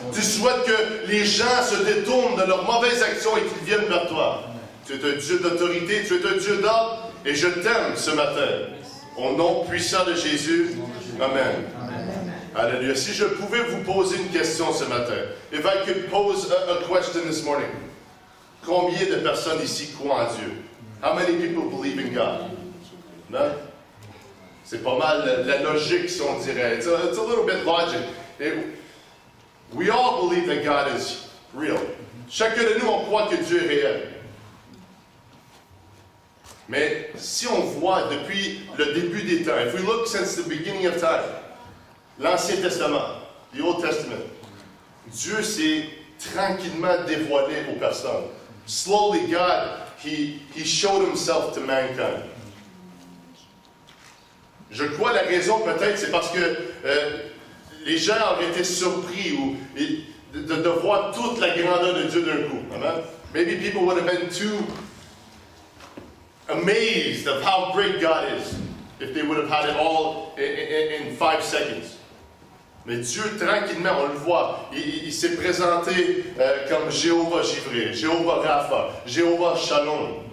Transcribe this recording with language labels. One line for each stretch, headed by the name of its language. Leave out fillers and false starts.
French: Tu souhaites que les gens se détournent de leurs mauvaises actions et qu'ils viennent vers toi. Tu es un Dieu d'autorité, tu es un Dieu d'ordre, et je t'aime ce matin. Au nom puissant de Jésus. Amen. Alléluia. Si je pouvais vous poser une question ce matin.
English: If I could pose a question this morning.
French: Combien de personnes ici croient en Dieu?
English: How many people believe in God?
French: Non? C'est pas mal la logique, si on dirait.
English: It's a little bit logic. We all believe that God is real.
French: Chacun de nous, on croit que Dieu est réel. Mais si on voit depuis le début des temps,
English: if we look since the beginning of time,
French: l'Ancien Testament,
English: the Old Testament,
French: Dieu s'est tranquillement dévoilé aux personnes.
English: Slowly, God, He showed Himself to mankind.
French: Je crois la raison peut-être, c'est parce que les gens auraient été surpris de voir toute la grandeur de Dieu d'un coup. Amen?
English: Maybe people would have been too amazed of how great God is if they would have had it all in 5 seconds.
French: Mais Dieu, tranquillement, on le voit, il s'est présenté comme Jéhovah Jivré, Jéhovah Rapha, Jéhovah Shalom.